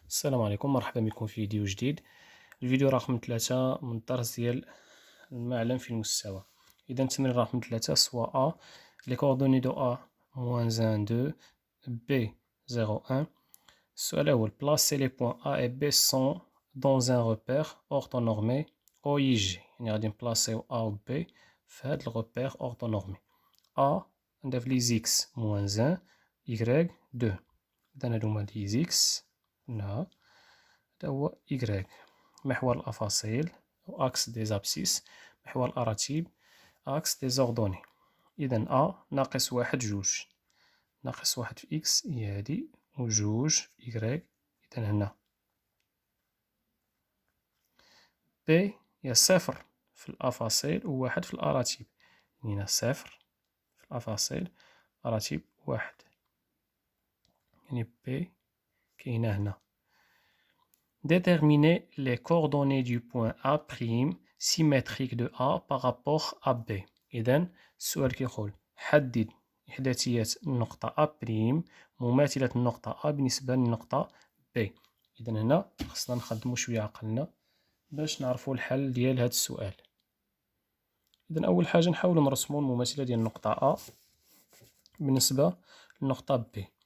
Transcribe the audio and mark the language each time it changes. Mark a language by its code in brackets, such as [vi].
[ar] السلام عليكم، مرحبا بكم في فيديو جديد. الفيديو رقم 3 من الدرس ديال المعلم في المستوى. إذا التمرين رقم 3 سوا [fr] A les coordonnées de A moins 1 2 B 0 1. [ar] السؤال الأول [fr] placer les points A et B sont dans un repère orthonormé OIG. [ar] يعني غادي نبلاصيو A و B في هاد الغوبير orthonormé. A ندير لي X moins 1 Y 2. إذا هادو هما لي X هنا، هذا هو إيكغيك. محور الأفاصيل أو أكس دي زابسيس. محور الأراتيب أكس دي زوردوني. إذا أ ناقص واحد جوج، ناقص واحد في إكس هي هادي، و جوج في إيكغيك إذا هنا. بي هي صفر في الأفاصيل و واحد في الأراتيب، هنا صفر في الأفاصيل، أراتيب واحد، يعني بي كاينة هنا. [fr] Déterminer les coordonnées du point A' symétrique de A par rapport à B. [ar] إذن السؤال كيقول حدد إحداثيات النقطة A' مماثلة النقطة A بالنسبة للنقطة B. إذن هنا خصنا نخدمو شوية عقلنا باش نعرفو الحل ديال هاد السؤال. إذن أول حاجة نحاولو نرسمو المماثلة ديال النقطة A بالنسبة للنقطة B.